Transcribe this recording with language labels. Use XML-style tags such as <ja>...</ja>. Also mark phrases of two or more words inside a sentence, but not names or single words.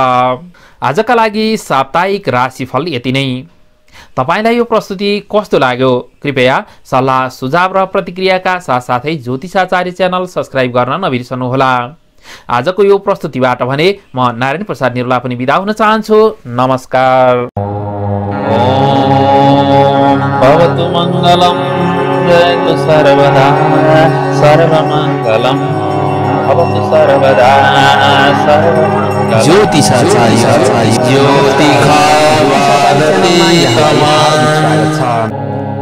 <ne>आजका लागि साप्ताहिक राशिफल यति नै। तपाईलाई यो प्रस्तुति कस्तो लाग्यो? कृपया सल्लाह सुझाव र प्रतिक्रियाका साथसाथै ज्योतिषाचार्य</ne> <en>channel subscribe</en> <ne>गर्न नबिर्सनुहोला। आजको यो प्रस्तुतिबाट भने म नारायण प्रसाद निरुला पनि बिदा हुन चाहन्छु। नमस्कार।</ne> <sa>भवतु मङ्गलम् जयतु सर्वदा सर्वमङ्गलम् भवतु सर्वदा सर्वमङ्गलम्।</sa> <ne>ज्योतिषाचार्य ज्योतिषा</ne>